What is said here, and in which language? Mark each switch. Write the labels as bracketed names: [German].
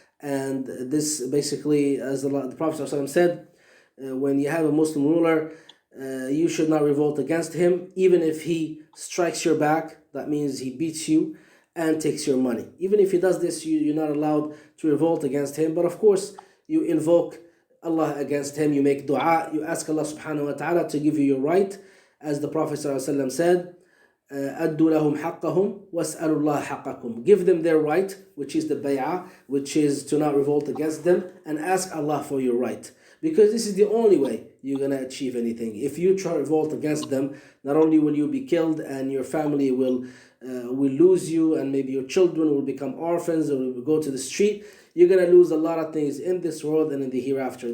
[English] And this basically, as the Prophet ﷺ said, when you have a Muslim ruler, you should not revolt against him, even if he strikes your back. That means he beats you and takes your money. Even if he does this, you're not allowed to revolt against him. But of course, you invoke Allah against him, you make dua, you ask Allah subhanahu wa ta'ala to give you your right. As the Prophet ﷺ said, [Arabic] أَدُّوا لَهُمْ حَقَّهُمْ وَاسْأَلُوا اللَّهَ حَقَّكُمْ. [English] Give them their right, which is the bay'ah, which is to not revolt against them, and ask Allah for your right. Because this is the only way you're going to achieve anything. If you try to revolt against them, not only will you be killed and your family will lose you, and maybe your children will become orphans or will go to the street, you're going to lose a lot of things in this world and in the hereafter.